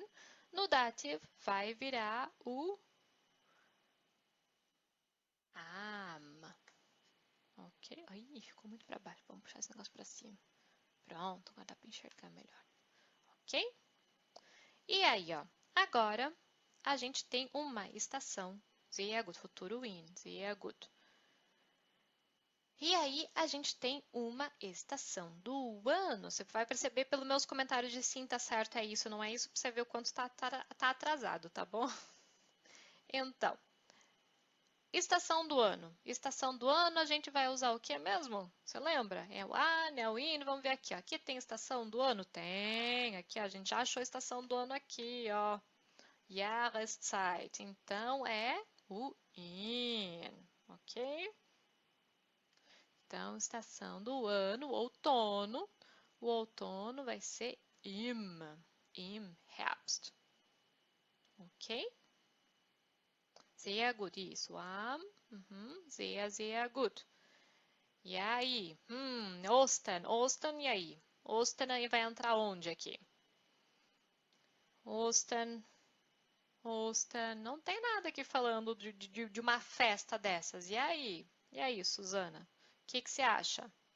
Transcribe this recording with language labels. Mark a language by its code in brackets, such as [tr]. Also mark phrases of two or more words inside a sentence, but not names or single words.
[pt] No dative vai virar o am. Ok? Aí, ficou muito para baixo. Vamos puxar esse negócio para cima. Pronto, agora dá para enxergar melhor. Ok? E aí, ó, agora a gente tem uma estação. [de] Sehr gut, futuro in, sehr gut. [pt] E aí a gente tem uma estação do ano. Você vai perceber pelos meus comentários de sim, tá certo, é isso, não é isso, para você ver o quanto tá atrasado, tá bom? Então, estação do ano. Estação do ano a gente vai usar o que mesmo? Você lembra? É o an, é o in. Vamos ver aqui, ó. Aqui tem estação do ano? Tem. Aqui, ó, a gente já achou a estação do ano aqui, ó. Jahreszeit. Então é o in, ok? Então, estação do ano, outono. O outono vai ser [de] im Herbst. [pt] Ok? [de] Sehr gut, [pt] isso. [de] Sehr, sehr gut. [pt] E aí? Ostern, e aí? Ostern aí vai entrar onde aqui? Ostern, não tem nada aqui falando de uma festa dessas. E aí? E aí, Suzana? O que você acha?